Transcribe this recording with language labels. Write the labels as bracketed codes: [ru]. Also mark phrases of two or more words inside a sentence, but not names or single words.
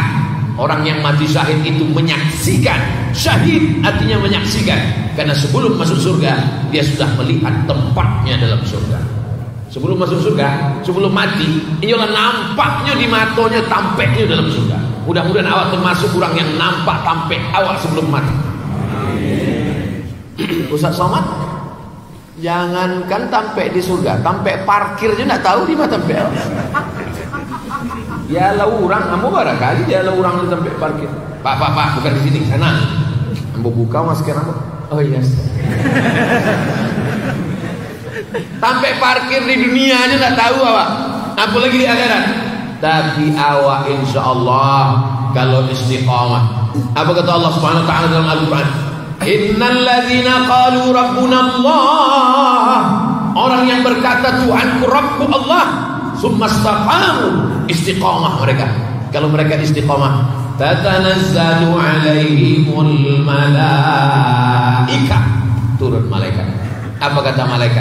[id] Orang yang mati syahid itu menyaksikan. Syahid artinya menyaksikan, karena sebelum masuk surga dia sudah melihat tempatnya dalam surga. Sebelum masuk surga, sebelum mati, inilah nampaknya di matanya, tampaknya dalam surga. Mudah-mudahan awak termasuk orang yang nampak tampek awak sebelum mati. Ustaz Somad, jangankan tampek di surga, tampek parkir aja nak tahu di mana tampek. [min] Ya lah orang, ambo barangkali dia lah orang di tampek parkir. [id] Pak, bukan di sini, sana. Ambo buka masker ambo. [en] Oh yes. [id] Sampai parkir di dunia aja tak tahu awak, apalagi di akhirat. Tapi awak [ar] insya Allah [id] kalau istiqamah. Apa kata Allah [ar] Subhanahu Wa Taala [id] dalam Al-Quran? [ar] Innal ladzina qalu rabbuna Allah, [id] orang yang berkata Tuhanku Rabbku Allah, [ar] summa istaqamu, [id] istiqamah mereka. Kalau mereka istiqamah, [ar] tatanazzalu alaihimul malaika, [id] turun malaikat. Apa kata malaikat?